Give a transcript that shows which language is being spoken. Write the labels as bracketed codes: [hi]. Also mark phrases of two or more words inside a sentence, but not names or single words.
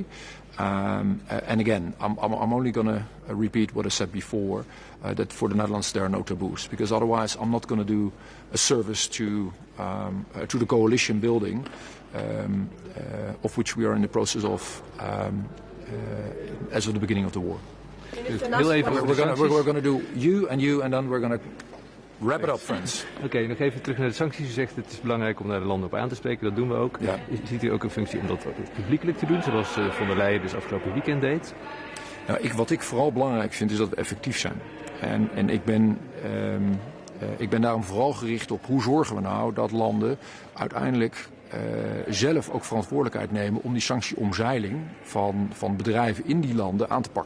[en] And again, I'm only going to repeat what I said before, that for the Netherlands there are no taboos, because otherwise I'm not going to do a service to the coalition building, of which we are in the process of as of the beginning of the war. We're going to do you, and then we're going to wrap it up, friends. [nl] Oké, nog even terug naar de sancties. U zegt het is belangrijk om daar de landen op aan te spreken. Dat doen we ook. Ja. Ziet u ook een functie om dat publiekelijk te doen, zoals von der Leyen dus afgelopen weekend deed? Nou, wat ik vooral belangrijk vind is dat we effectief zijn. En ik ben daarom vooral gericht op hoe zorgen we nou dat landen uiteindelijk zelf ook verantwoordelijkheid nemen om die sanctieomzeiling van bedrijven in die landen aan te pakken.